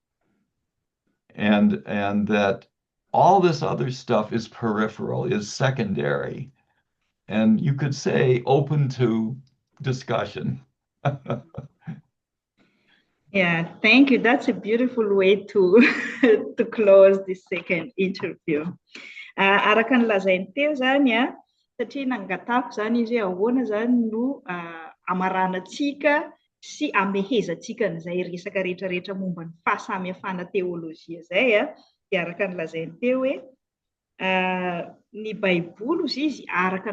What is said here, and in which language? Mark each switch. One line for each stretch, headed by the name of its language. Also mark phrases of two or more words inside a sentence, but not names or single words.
English: And that all this other stuff is peripheral, is secondary, and you could say open to discussion. Yeah, thank you. That's a beautiful way to to close this second interview.
Malagasy: Araka ny lazainy teo zany a, satria nangatako zany izy hoe ahoana zany no amaranantsika sy amehezantsika n'izay resaka rehetrarehetra momba ny fahasamihafana teolojia zay a, dia araka ny lazainy teo hoe ny Baiboly izy araka ny